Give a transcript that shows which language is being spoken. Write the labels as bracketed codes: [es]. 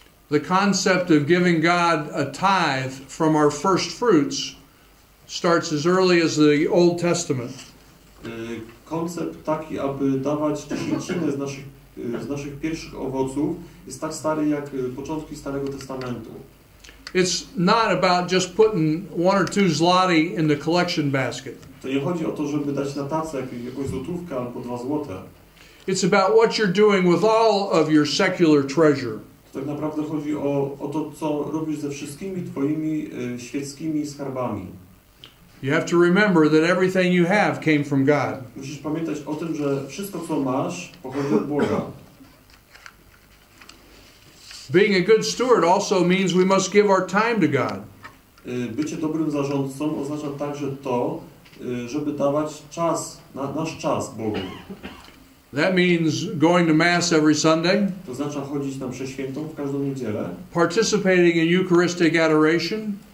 [en] The concept of giving God a tithe from our first fruits starts as early as the Old Testament. [pl] Koncept taki, aby dawać dziesięcinę z naszych pierwszych owoców, jest tak stary jak początki Starego Testamentu. [en] It's not about just putting 1 or 2 zloty in the collection basket. [pl] To nie chodzi o to, żeby dać na tacę jakąś złotówkę albo 2 złote. [en] It's about what you're doing with all of your secular treasure. [pl] To tak naprawdę chodzi o to, co robisz ze wszystkimi Twoimi świeckimi skarbami. [en] You have to remember that everything you have came from God. [pl] Musisz pamiętać o tym, że wszystko, co masz, pochodzi od Boga. [en] Being a good steward also means we must give our time to God. [pl] Bycie dobrym zarządcą oznacza także to, żeby dawać nasz czas Bogu. [en] That means going to Mass every Sunday, [pl] To oznacza chodzić na mszę świętą w każdą niedzielę, [en] participating in Eucharistic adoration,